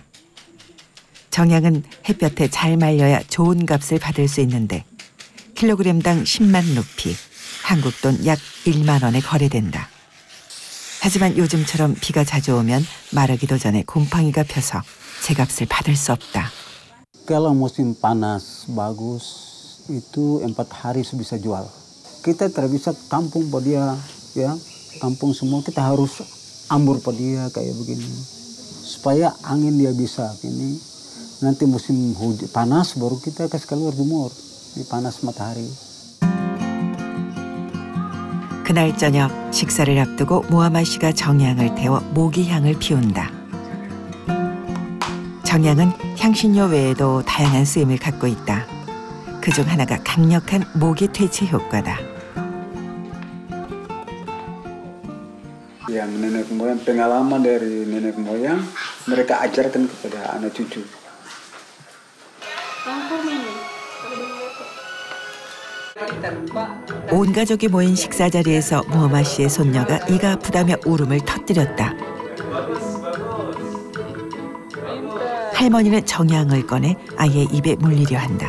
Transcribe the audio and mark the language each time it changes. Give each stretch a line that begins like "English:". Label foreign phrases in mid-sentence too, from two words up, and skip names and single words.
Korean: 정향은 햇볕에 잘 말려야 좋은 값을 받을 수 있는데 킬로그램당 10만 루피, 한국 돈 약 1만 원에 거래된다. 하지만 요즘처럼 비가 자주 오면 마르기도 전에 곰팡이가 펴서 제값을 받을 수 없다.
Indonesian: Kalau musim panas bagus, itu 4 hari bisa jual. Kita tidak bisa tampung pada dia, ya, tampung semua. Kita harus ambur pada dia kayak begini, supaya angin dia bisa ini. Nanti musim hujan panas baru kita kasih keluar jemur di panas matahari.
Korean: 그날 저녁 식사를 앞두고 무하마 씨가 정향을 태워 모기향을 피운다. 정향은 향신료 외에도 다양한 쓰임을 갖고 있다. 그중 하나가 강력한 모기 퇴치 효과다.
Indonesian: Yang nenek moyang, pengalaman dari nenek moyang, mereka ajarkan kepada anak cucu.
Korean: 온 가족이 모인 식사 자리에서 무하마 씨의 손녀가 이가 아프다며 울음을 터뜨렸다. 할머니는 정향을 꺼내 아이의 입에 물리려 한다.